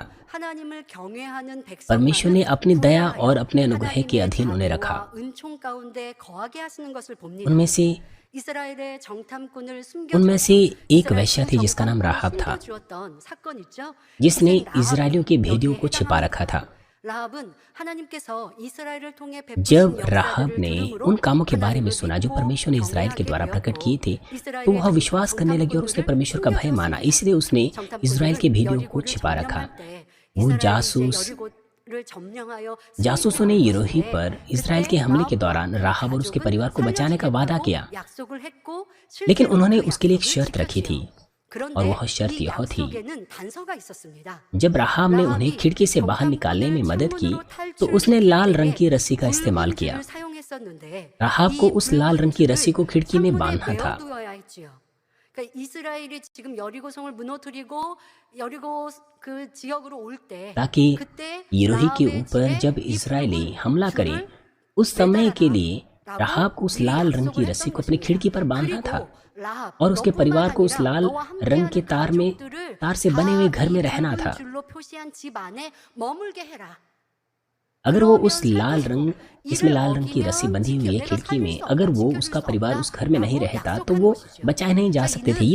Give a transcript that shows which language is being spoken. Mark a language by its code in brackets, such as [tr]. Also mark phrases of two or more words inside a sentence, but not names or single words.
[hi] परमेश्वर ने अपनी दया और अपने अनुग्रह के अधीन उन्हें रखा। उनमें से एक वैश्या थी जिसका नाम राहाब था, जिसने इजरायलियों के भेदियों को छिपा रखा था। [ko] 라합은 하나님께서 이스라엘을 통해 베푸신 [hi] जब राहब [ko] 역사들을 [hi] ने [ko] 들음으로 [hi] उन कामों के बारे में [ko] 하나님을 [hi] सुना जो [ko] 믿고 [hi] परमेश्वर ने इज़राइल के द्वारा प्रकट [ko] 경외하게 [hi] किए थे, [ko] 되었고 [hi] तो वह [ko] 이스라엘의 [hi] विश्वास करने लगी और उसने परमेश्वर का भय माना। इसलिए उसने इज़राइल के भेदियों को छिपा रखा। वो जासूसों ने यरीहो पर इज़राइल के हमले के दौरान राहब और उसके परिवार को बचाने का वादा किया, लेकिन उन्होंने उसके लिए एक शर्त रखी थी, और वह शर्त यह थी, जब राहब ने उन्हें खिड़की से बाहर निकालने में मदद की तो उसने लाल रंग की रस्सी का इस्तेमाल किया। राहब को उस लाल रंग की रस्सी को खिड़की में बांधना था। [ko] 이스라엘이 지금 여리고성을 무너뜨리고 여리고 그 지역으로 올 때 [hi] ताकि [ko] 그때 [hi] यरीहो के [ko] 라합의 [hi] ऊपर [ko] 집에 [hi] जब [ko] 이 [hi] इज़राइली [ko] 부분을 [hi] हमला करें, उस समय के लिए राहब को उस लाल रंग की रस्सी को अपनी खिड़की पर बांधना था और उसके परिवार को उस लाल रंग के तार से बने हुए घर में रहना था। अगर वो उस लाल रंग जिसमें लाल रंग की रस्सी बंधी हुई है खिड़की में, अगर वो उसका परिवार उस घर में नहीं रहता तो वो बचाए नहीं जा सकते थे।